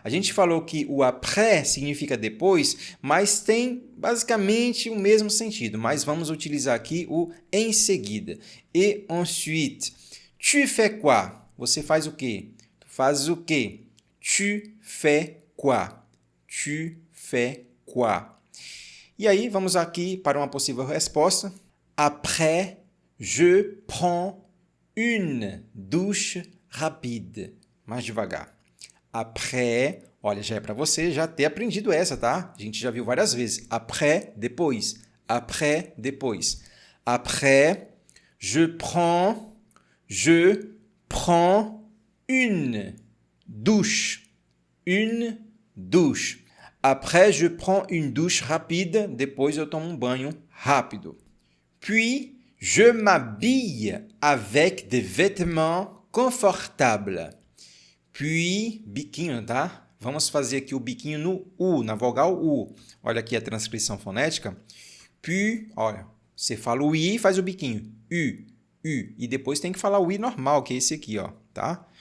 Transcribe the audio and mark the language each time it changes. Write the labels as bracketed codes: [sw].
[pt] A gente falou que o après significa depois, mas tem basicamente o mesmo sentido, mas vamos utilizar aqui o em seguida. [fr] Et ensuite, tu fais quoi? Você faz o quê? [pt] Tu fazes o quê? Tu fais quoi? [fr] Tu fais quoi? [pt] E aí, vamos aqui para uma possível resposta. [fr] Après, je prends une douche rapide. [pt] Mais devagar. Après, olha, já é para você já ter aprendido essa, tá? A gente já viu várias vezes. Après, depois. Après, depois. [fr] Après, je prends une douche. Une douche. Après, je prends une douche rapide. [pt] Depois eu tomo um banho rápido. [fr] Puis, je m'habille avec des vêtements confortables. [pt] Puis, biquinho, tá? Vamos fazer aqui o biquinho no U, na vogal U. Olha aqui a transcrição fonética. Puis, olha, você fala o I e faz o biquinho. U. E depois tem que falar o I normal, que é esse aqui, ó, tá?